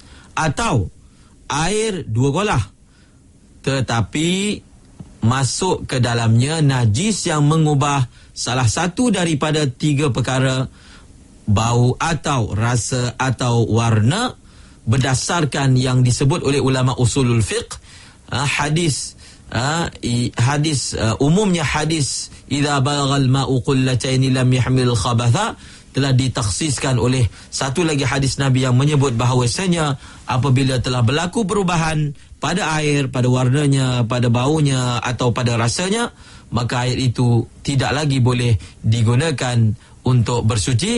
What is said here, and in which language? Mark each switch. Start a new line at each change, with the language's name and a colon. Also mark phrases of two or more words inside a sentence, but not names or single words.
Malay: Atau air 2 kolah tetapi masuk ke dalamnya najis yang mengubah salah satu daripada 3 perkara, bau atau rasa atau warna, berdasarkan yang disebut oleh ulama
Arabic: أصول الفقه,
Malay: umumnya hadis
Arabic: إذا بلغ الماء قلتين لم يحمل الخبث,
Malay: telah ditakhsiskan oleh satu lagi hadis Nabi yang menyebut bahawasanya apabila telah berlaku perubahan pada air, pada warnanya, pada baunya atau pada rasanya, maka air itu tidak lagi boleh digunakan untuk bersuci.